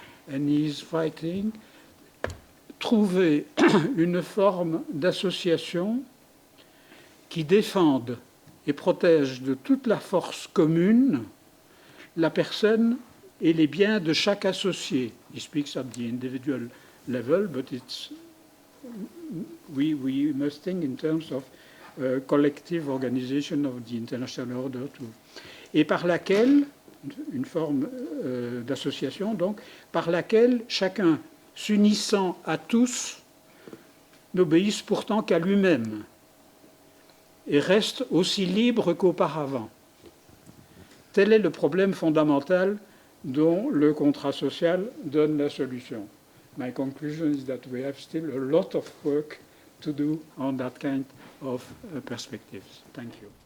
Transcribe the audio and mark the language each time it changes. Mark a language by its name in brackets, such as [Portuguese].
[English] And he's writing, [French] trouver une forme d'association qui défende et protège de toute la force commune la personne et les biens de chaque associé. [English] He speaks at the individual level, but it's we must think in terms of collective organization of the international order too. [French] Et par laquelle, une forme d'association donc, par laquelle chacun s'unissant à tous n'obéisse pourtant qu'à lui-même et reste aussi libre qu'auparavant. Tel est le problème fondamental dont le contrat social donne la solution. [English] My conclusion is that we have still a lot of work to do on that kind of perspectives. Thank you.